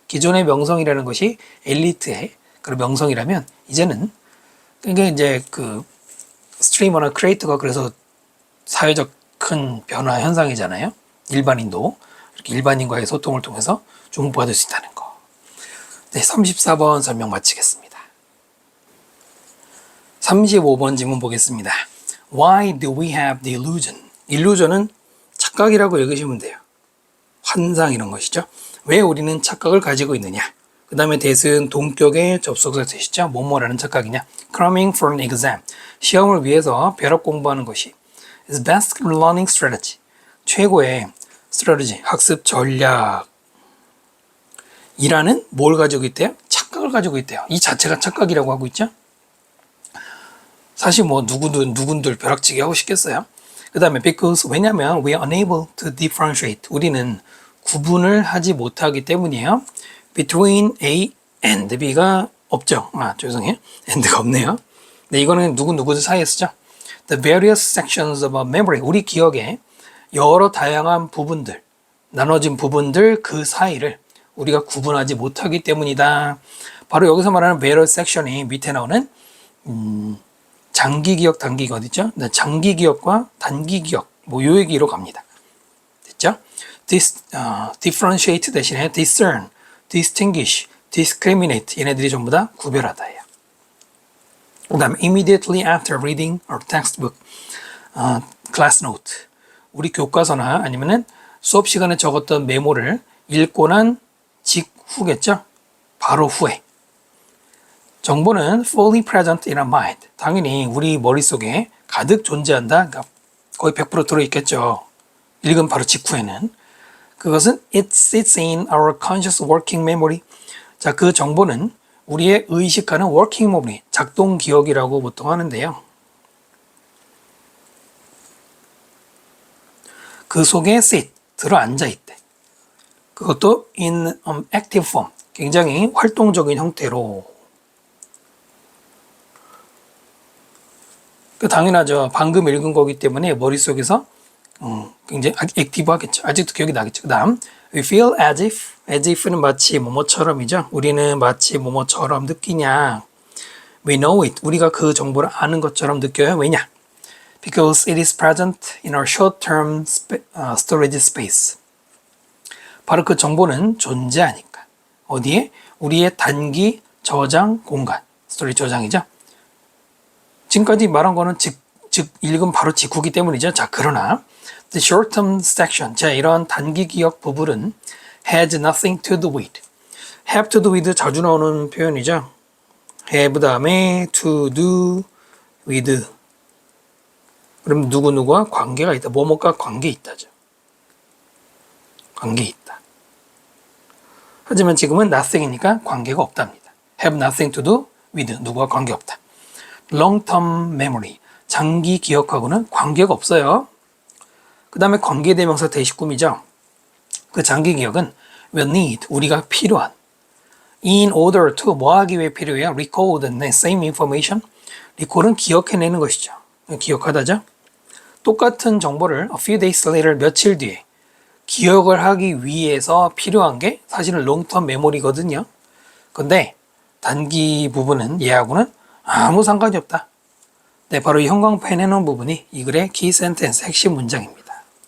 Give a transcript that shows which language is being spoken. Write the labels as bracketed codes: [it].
[ko] 기존의 명성이라는 것이 엘리트의 그런 명성이라면 이제는 그게 이제 그 스트리머나 크리에이터가 그래서 사회적 큰 변화 현상이잖아요. 일반인도 이렇게 일반인과의 소통을 통해서 주목받을 수 있다는 거. 네, 34번 설명 마치겠습니다. 35번 질문 보겠습니다. [en] Why do we have the illusion? [ko] illusion은 착각이라고 읽으시면 돼요. 환상 이런 것이죠. 왜 우리는 착각을 가지고 있느냐? 그 다음에 that은 동격의 접속사 뜻이죠. 뭐뭐라는 착각이냐? [en] Cramming for an exam. [ko] 시험을 위해서 벼락 공부하는 것이 [en] is best learning strategy. [ko] 최고의 strategy, 학습 전략. 이라는 뭘 가지고 있대요? 착각을 가지고 있대요. 이 자체가 착각이라고 하고 있죠. 사실 뭐 누군들 벼락치기 하고 싶겠어요. 그 다음에 [en] because [ko] 왜냐면 [en] we are unable to differentiate. [ko] 우리는 구분을 하지 못하기 때문이에요. [en] between A and B가 없죠. [ko] 죄송해요. and가 없네요. 네, 이거는 누구 사이에 쓰죠. [en] The various sections of our memory. [ko] 우리 기억에 여러 다양한 부분들, 나눠진 부분들 그 사이를 우리가 구분하지 못하기 때문이다. 바로 여기서 말하는 various section이 밑에 나오는 장기 기억, 단기 기억 어디죠? 네, 장기 기억과 단기 기억 뭐 요 얘기로 갑니다. 됐죠? differentiate 대신에 [en] discern, distinguish, discriminate [ko] 얘네들이 전부 다 구별하다예요. 그 다음에 [en] immediately after reading our textbook, class note [ko] 우리 교과서나 아니면은 수업 시간에 적었던 메모를 읽고 난 직후겠죠? 바로 후에 정보는 [en] fully present in our mind. [ko] 당연히 우리 머릿속에 가득 존재한다. 그러니까 거의 100% 들어있겠죠. 읽은 바로 직후에는. 그것은 [en] it sits in our conscious working memory. [ko] 자, 그 정보는 우리의 의식하는 [en] working memory, [ko] 작동 기억이라고 보통 하는데요. 그 속에 sit, 들어앉아 있대. 그것도 [en] in active form, [ko] 굉장히 활동적인 형태로. 그 당연하죠. 방금 읽은 거기 때문에 머릿속에서 굉장히 액티브 하겠죠. 아직도 기억이 나겠죠. 그 다음 [en] we feel as if [ko] 는 마치 뭐뭐처럼이죠. 우리는 마치 뭐뭐처럼 느끼냐. [en] we know it. [ko] 우리가 그 정보를 아는 것처럼 느껴요. 왜냐? [en] because it is present in our short-term storage space. [ko] 바로 그 정보는 존재하니까. 어디에? 우리의 단기 저장 공간. 스토리 저장이죠. 지금까지 말한 거는 즉 읽음 바로 직후기 때문이죠. 자, 그러나 [en] the short-term section, [ko] 자, 이런 단기 기억 부분은 [en] has nothing to do with. have to do with [ko] 자주 나오는 표현이죠. [en] have 다음에 to do with. [ko] 그럼 누구누구와 관계가 있다. 뭐뭐가 관계 있다죠. 관계 있다. 하지만 지금은 nothing이니까 관계가 없답니다. [en] have nothing to do with. [ko] 누구와 관계 없다. [en] long-term memory. [ko] 장기 기억하고는 관계가 없어요. 그 다음에 관계대명사 대시꿈이죠. 그 장기 기억은 [en] will need. [ko] 우리가 필요한. [en] in order to. [ko] 뭐 하기 위해 필요해요? [en] recall the same information. [ko] recall은 기억해내는 것이죠. 기억하다죠. 똑같은 정보를 [en] a few days later. [ko] 며칠 뒤에 기억을 하기 위해서 필요한 게 사실은 long-term memory거든요. 근데 단기 부분은 얘하고는 아무 상관이 없다. 네, 바로 이 형광펜 해놓은 부분이 이 글의 키 센텐스 핵심 문장입니다.